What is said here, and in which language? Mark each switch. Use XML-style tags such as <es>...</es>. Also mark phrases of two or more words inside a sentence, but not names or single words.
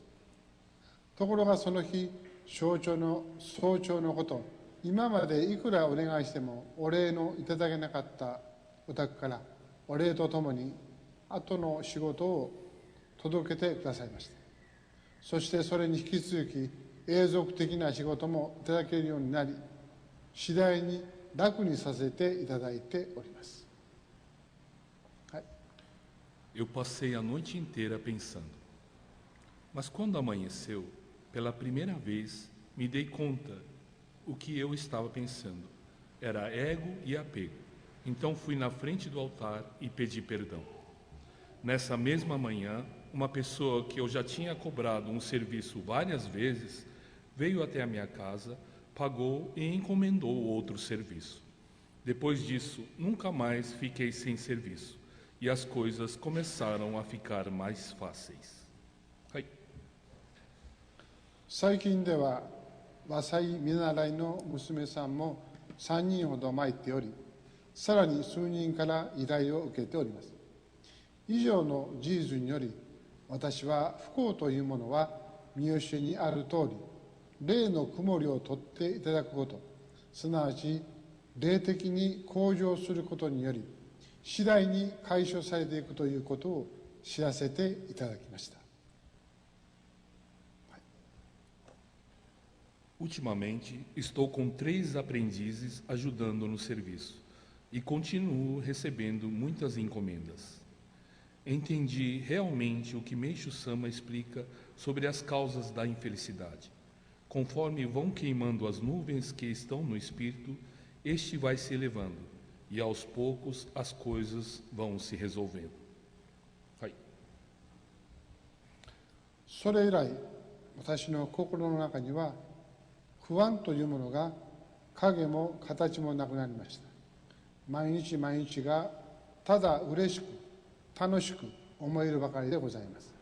<ja>ところがその日、早朝のこと、今までいくらお願いしてもお礼のいただけなかったお宅からお礼とともに後の仕事を届けてくださいました。そしてそれに引き続き永続的な仕事もいただけるようになり、次第に楽にさせていただいております。はい。</ja> <pt>Eu passei a noite inteira pensando. Mas quando amanheceu, pela primeira vez, me dei conta o que eu estava pensando. Era ego e apego. Então fui na frente do altar e pedi perdão. Nessa mesma manhã, uma pessoa que eu já tinha cobrado um serviço várias vezes veio até a minha casa, pagou e encomendou outro serviço. Depois disso, nunca mais fiquei sem serviço e as coisas começaram a ficar mais fáceis.</pt> <ja>最近では和裁見習いの娘さんも3人ほど参っており、さらに数人から依頼を受けております。以上の事実により、私は不幸というものは見教えにある通り、霊の曇りを取っていただくこと、すなわち霊的に向上することにより、次第に解消されていくということを知らせていただきました。</ja> <pt>Ultimamente, estou com 3 aprendizes ajudando no serviço e continuo recebendo muitas encomendas. Entendi realmente o que Meishu Sama explica sobre as causas da infelicidade. Conforme vão queimando as nuvens que estão no espírito, este vai se elevando e aos poucos as coisas vão se resolvendo.</pt> <ja>それ以来、私の心の中には不安というものが影も形もなくなりました。毎日毎日がただ嬉しく楽しく思えるばかりでございます。</ja>